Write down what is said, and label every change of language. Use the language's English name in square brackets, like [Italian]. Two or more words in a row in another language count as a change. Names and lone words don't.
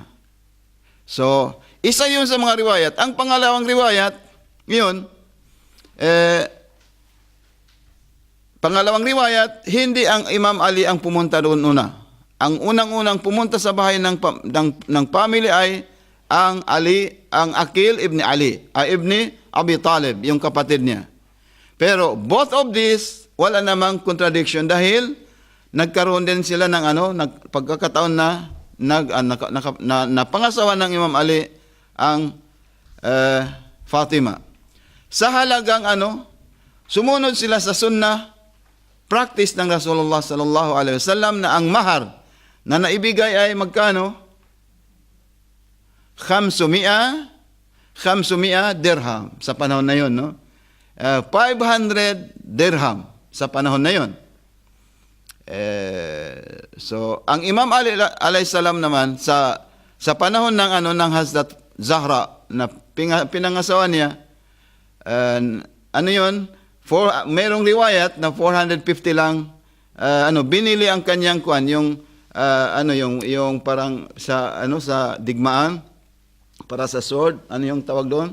[Filipino] So, isa yun sa mga riwayat. Ang pangalawang riwayat, hindi ang Imam Ali ang pumunta doon una. Ang unang-unang pumunta sa bahay ng family ay ang Aqil ibn Ali, ibni Abi Talib, yung kapatid niya. [English] Pero both of these, [Filipino] wala namang contradiction dahil nagkaroon din sila ng pagkakataon na napangasawa ng Imam Ali ang Fatima. Sa halagang sumunod sila sa sunnah, practice ng Rasulullah [Arabic] صلى الله عليه وسلم [Filipino] na ang mahar na naibigay ay magkano? 500 dirham sa panahon na yon, no? 500 dirham sa panahon na yon. So ang Imam Ali [Arabic] عليه السلام [Filipino] naman sa panahon ng Hazrat Zahra na pinangasawa niya, merong riwayat na 450 lang binili ang kanyang yung parang sa digmaan para sa sword, yung tawag doon?